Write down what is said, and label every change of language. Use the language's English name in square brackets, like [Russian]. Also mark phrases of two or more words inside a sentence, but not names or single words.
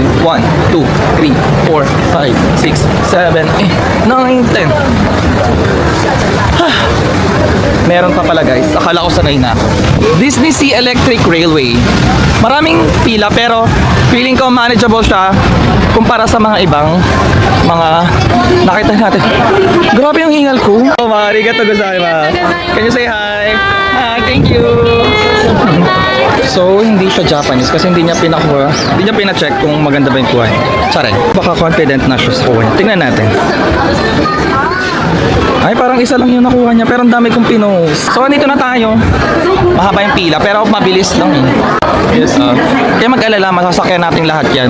[Filipino] 1, 2, 3, 4, 5, 6, 7, 8, 9, 10. Meron pa pala guys. Akala ko sanay na. Disney Sea Electric Railway. Maraming pila pero feeling ko manageable siya kumpara sa mga ibang mga nakita natin. Grabe yung hingal ko. [Japanese] Oh, ありがとうございます. [English] Can you say hi? Hi, thank you. [Filipino] So, hindi siya Japanese kasi hindi niya pina-check kung maganda ba yung kuha niya. Sorry. Baka confident na siya sa kuha niya. Tingnan natin. Ay, parang isa lang yung nakuha niya pero ang dami kong pinost. So, andito na tayo. Mahaba yung pila pero mabilis lang eh. Yes, kaya mag-alala, masasakyan natin lahat yan.